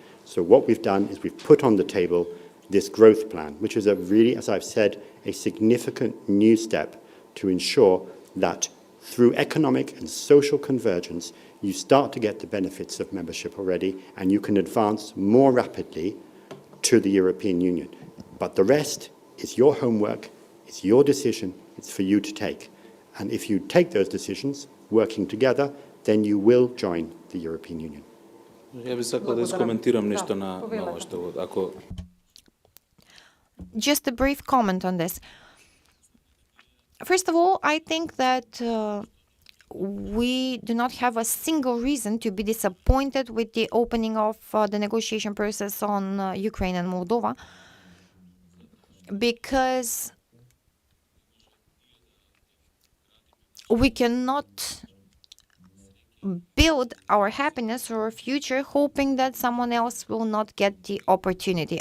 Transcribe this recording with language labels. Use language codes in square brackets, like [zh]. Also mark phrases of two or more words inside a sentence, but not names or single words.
[en] So what we've done is we've put on the table this growth plan, which is a really, as I've said, a significant new step to ensure that through economic and social convergence, you start to get the benefits of membership already, and you can advance more rapidly to the European Union. But the rest is your homework, it's your decision, it's for you to take. And if you take those decisions, working together, then you will join the European Union. [mk] Я би сакал да искоментирам нешто на ова што ако [en] Just a brief comment on this. First of all, I think that we do not have a single reason to be disappointed with the opening of the negotiation process on Ukraine and Moldova, because we cannot build our happiness or our future hoping that someone else will not get the opportunity.